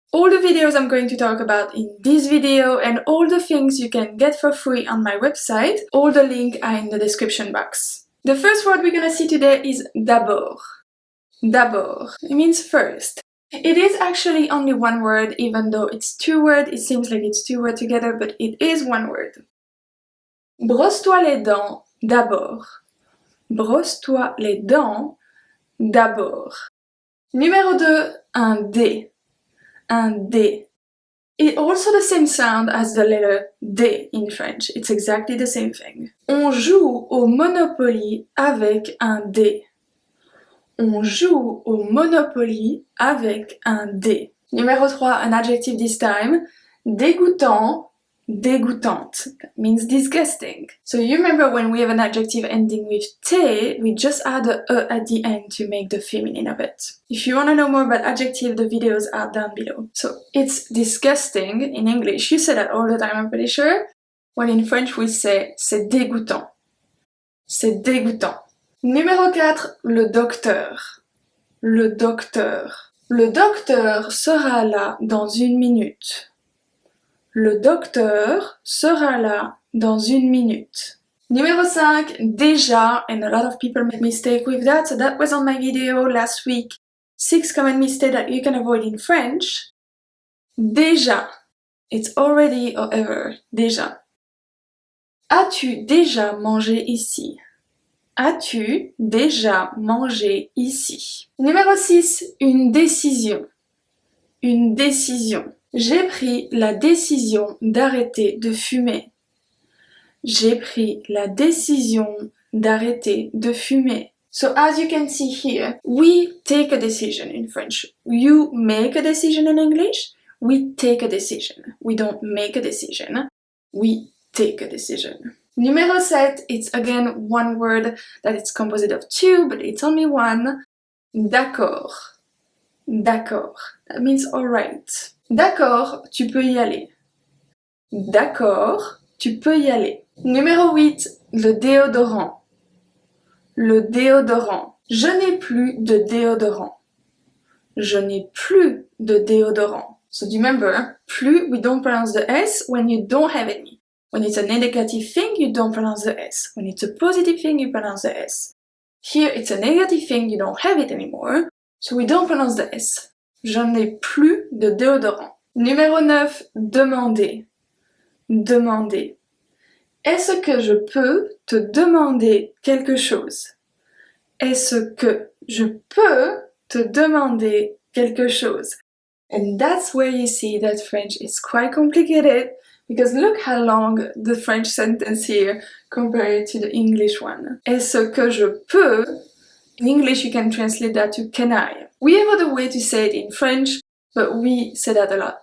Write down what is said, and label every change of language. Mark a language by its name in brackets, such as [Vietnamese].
[English] All the videos I'm going to talk about in this video and all the things you can get for free on my website, all the links are in the description box. The first word we're gonna see today is d'abord. D'abord. It means first. It is actually only one word, even though it's 2 words. It seems like it's 2 words together, but it is one word. [French] Brosse-toi les dents d'abord. Brosse-toi les dents d'abord. Numéro 2, un D. Un D. [English] It's also the same sound as the letter D in French. It's exactly the same thing. [French] On joue au Monopoly avec un D. On joue au Monopoly avec un D. [English] Numéro 3, an adjective this time. Dégoûtant. Dégoûtante. That means disgusting. So you remember when we have an adjective ending with te, we just add a e at the end to make the feminine of it. If you want to know more about adjective, the videos are down below. So it's disgusting in English. You say that all the time, I'm pretty sure. When in French we say [French] c'est dégoûtant. C'est dégoûtant. Numéro 4, le docteur. Le docteur. Le docteur sera là dans 1 minute. Le docteur sera là dans 1 minute. [English] Numéro 5, déjà, and a lot of people make mistake with that, so that was on my video last week. 6 common mistakes that you can avoid in French. Déjà. It's already or ever. Déjà. [French] As-tu déjà mangé ici? As-tu déjà mangé ici? Numéro 6, une décision. Une décision. J'ai pris la décision d'arrêter de fumer. J'ai pris la décision d'arrêter de fumer. [English] So as you can see here, we take a decision in French. You make a decision in English. We take a decision. We don't make a decision. We take a decision. Numéro 7, it's again one word that it's composed of 2, but it's only one. D'accord. D'accord. That means alright. [French] D'accord, tu peux y aller. D'accord, tu peux y aller. Numéro 8, le déodorant. Le déodorant. Je n'ai plus de déodorant. Je n'ai plus de déodorant. [English] So do you remember, plus, we don't pronounce the S when you don't have any. When it's a negative thing, you don't pronounce the S. When it's a positive thing, you pronounce the S. Here, it's a negative thing, you don't have it anymore, so we don't pronounce the S. [French] Je n'ai plus de déodorant. Numéro 9, demander. Demander. Est-ce que je peux te demander quelque chose? Est-ce que je peux te demander quelque chose? [English] And that's where you see that French is quite complicated because look how long the French sentence here compared to the English one. [French] Est-ce que je peux? [English] In English, you can translate that to can I. We have other way to say it in French, but we say that a lot.